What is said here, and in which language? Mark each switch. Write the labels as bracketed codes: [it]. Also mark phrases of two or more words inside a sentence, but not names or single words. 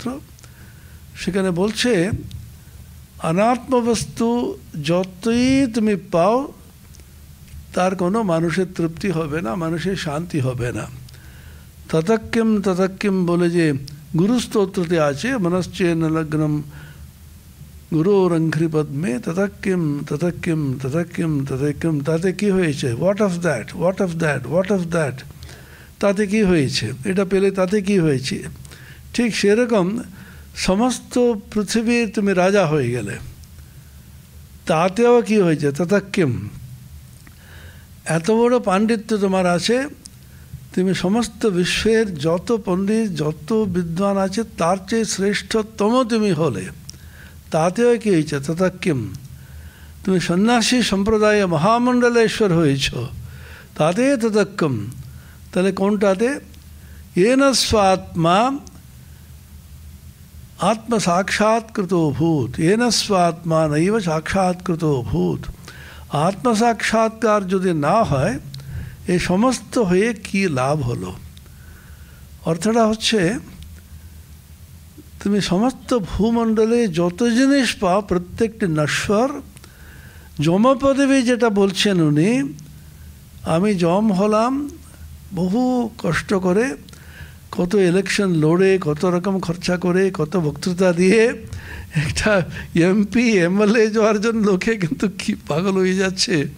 [bn] সেখানে বলছে অনাত্মবস্তু যতই তুমি পাও তার কোনো মানুষের তৃপ্তি হবে না, মানুষের শান্তি হবে না। [sa] ততক্কিম ততক্কিম [bn] বলে যে গুরুস্তোত্রতে আছে, [sa] মনশ্চেন লগ্নম গুরোরঙ্ঘ্রি পদ্মে ততক্কিম ততক্কিম ততক্কিম ততক্কিম, [bn] তাতে কি হয়েছে? [en] what of that, what of that, what of that, [bn] তাতে কি হয়েছে? এটা পেলে তাতে কি হয়েছে? ঠিক সেরকম সমস্ত পৃথিবীর তুমি রাজা হয়ে গেলে, তাতেও কি হয়েছে? ততক্কিম, এত বড় পাণ্ডিত্য তোমার আছে, তুমি সমস্ত বিশ্বের যত পণ্ডিত যত বিদ্বান আছে তার চেয়ে শ্রেষ্ঠতম তুমি হলে, তাতেও কি হয়েছে? ততক্কিম, তুমি সন্ন্যাসী সম্প্রদায়ে মহামণ্ডলেশ্বর হয়েছ, তাতে ততক্কিম। তাহলে কোনটাতে? [sa] येन स्वात्मा आत्मसाक्षात्कृतो भूत, येन स्वात्मा नैव साक्षात्कृतो भूत। [bn] आत्मसाक्षात्कार যদি না হয় এই সমস্ত হয়ে কি লাভ হলো? অর্থটা হচ্ছে তুমি সমস্ত ভূমণ্ডলে যত জিনিস পাও প্রত্যেকটি নশ্বর। যমপদবী যেটা বলছেন উনি, আমি যম হলাম বহু কষ্ট করে, কত ইলেকশন লড়ে, কত রকম খরচা করে, কত বক্তৃতা দিয়ে একটা এমপি এমএলএ যাওয়ার জন্য লোকে কিন্তু কি পাগল হয়ে যাচ্ছে।